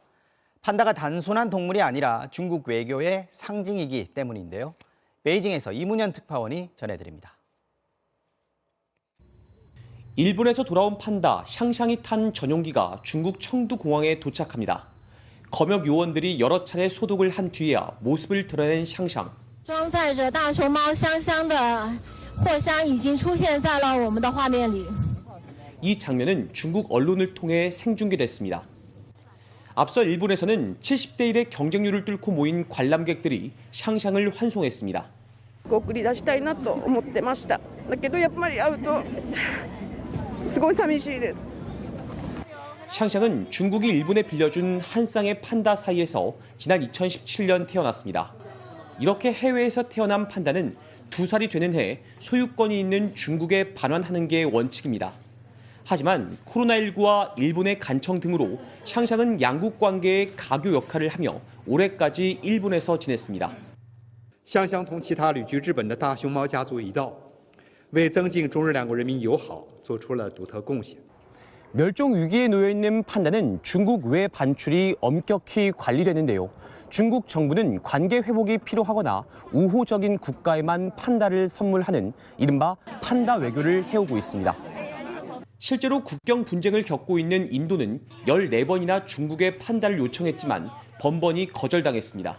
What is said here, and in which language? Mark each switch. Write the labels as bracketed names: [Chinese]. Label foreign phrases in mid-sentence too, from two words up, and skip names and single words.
[Korean] 판다가 단순한 동물이 아니라 중국 외교의 상징이기 때문인데요. 베이징에서 이문현 특파원이 전해드립니다. 일본에서 돌아온 판다 샹샹이 탄 전용기가 중국 청두 공항에 도착합니다. 검역 요원들이 여러 차례 소독을 한 뒤에야 모습을 드러낸 샹샹. [Chinese] 装载着大熊猫香香的货箱已经出现在了我们的画面里。 [Korean] 이 장면은 중국 언론을 통해 생중계됐습니다. 앞서 일본에서는 70대 1의 경쟁률을 뚫고 모인 관람객들이 샹샹을 환송했습니다. [Japanese] 送り出したいなと思ってました。だけどやっぱり会うとすごい寂しいです。 [Korean] 샹샹은 중국이 일본에 빌려준 한 쌍의 판다 사이에서 지난 2017년 태어났습니다. 이렇게 해외에서 태어난 판다는 2살이 되는 해 소유권이 있는 중국에 반환하는 게 원칙입니다. 하지만 코로나19와 일본의 간청 등으로 샹샹은 양국 관계의 가교 역할을 하며 올해까지 일본에서 지냈습니다. [Chinese] 香香同其他旅居日本的大熊猫家族一道，为增进中日两国人民友好做出了独特贡献。 [Korean] 멸종 위기에 놓여 있는 판다는 중국 외 반출이 엄격히 관리되는데요. 중국 정부는 관계 회복이 필요하거나 우호적인 국가에만 판다를 선물하는 이른바 판다 외교를 해오고 있습니다. 실제로 국경 분쟁을 겪고 있는 인도는 14번이나 중국에 판다를 요청했지만 번번이 거절당했습니다.